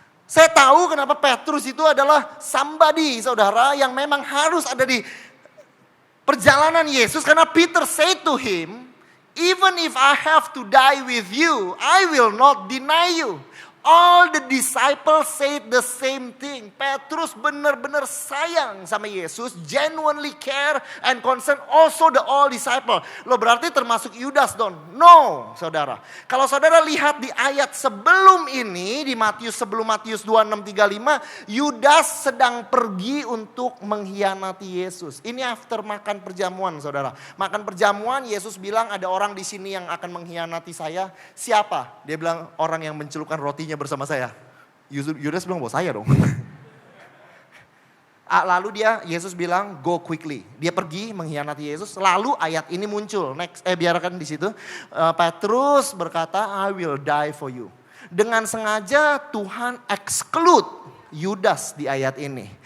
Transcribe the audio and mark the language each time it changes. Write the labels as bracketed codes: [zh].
[id] Saya tahu kenapa Petrus itu adalah somebody, saudara, yang memang harus ada di perjalanan Yesus. [en] Karena Peter said to him, even if I have to die with you, I will not deny you. All the disciples said the same thing. [id] Petrus benar-benar sayang sama Yesus, [en] genuinely care and concern also the all disciple. [id] Lo berarti termasuk Yudas dong? [en] No, [id] saudara. Kalau saudara lihat di ayat sebelum ini, di Matius sebelum Matius 26:35, Yudas sedang pergi untuk mengkhianati Yesus. Ini after makan perjamuan, saudara. Makan perjamuan, Yesus bilang ada orang di sini yang akan mengkhianati saya. Siapa? Dia bilang orang yang mencelupkan rotinya bersama saya. Yudas bilang bahwa saya dong. Lalu Yesus bilang [en] go quickly. [id] Dia pergi mengkhianati Yesus. Lalu ayat ini muncul. Biarkan di situ. Petrus berkata, [en] I will die for you. [id] Dengan sengaja Tuhan exclude Yudas di ayat ini.